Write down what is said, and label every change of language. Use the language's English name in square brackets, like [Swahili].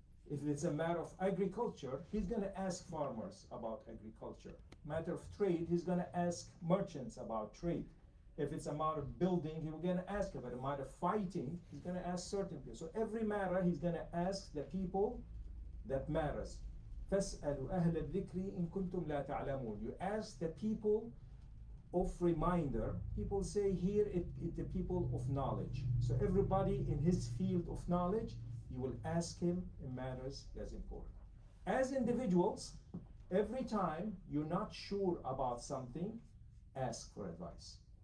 [English] If it's a matter of agriculture, he's going to ask farmers about agriculture. Matter of trade, he's going to ask merchants about trade. If it's a matter of building, he's going to ask about a matter of fighting, he's going to ask certain people. So every matter, he's going to ask the people that matters. [Arabic] فاسألوا أهل الذكر إن كنتم لا تعلمون. [English] You ask the people of reminder. People say here the people of knowledge. So everybody in his field of knowledge, you will ask him in matters that's important. As individuals, every time you're not sure about something, ask for advice.